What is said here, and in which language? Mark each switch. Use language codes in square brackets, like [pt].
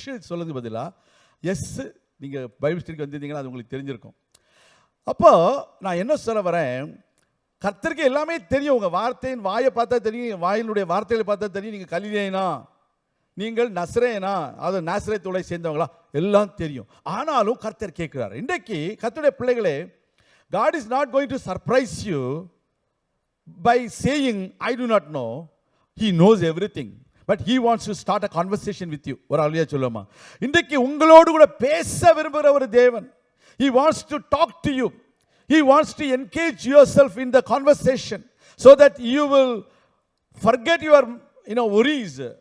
[ta] சொல்றதுக்கு பதிலாக எஸ். நீங்கள் பைபிள் ஸ்டடிக்கு வந்திருந்தீங்கன்னா அது உங்களுக்கு தெரிஞ்சிருக்கும். அப்போ நான் என்ன சொல்ல வரேன், கர்த்தருக்கு எல்லாமே தெரியும். உங்கள் வார்த்தையின் வாயை பார்த்தா தெரியும், வாயினுடைய வார்த்தைகளை பார்த்தா தெரியும். நீங்கள் கலிலேயனா, நீங்கள் நஸ்ரேனா, அது நாசரேத்தோட சேர்ந்தவங்களா, எல்லாம் தெரியும். ஆனாலும் கர்த்தர் கேட்கிறார். இன்றைக்கு கர்த்தருடைய பிள்ளைகளே, [en] God is not going to surprise you by saying I do not know. He knows everything, but he wants to start a conversation with you. [ta] ஒரு ஆளியா சொல்லுமா, இன்றைக்கு உங்களோடு கூட பேச விரும்புகிற ஒரு தேவன். [en] He wants to talk to you. He wants to engage yourself in the conversation so that you will forget your worries.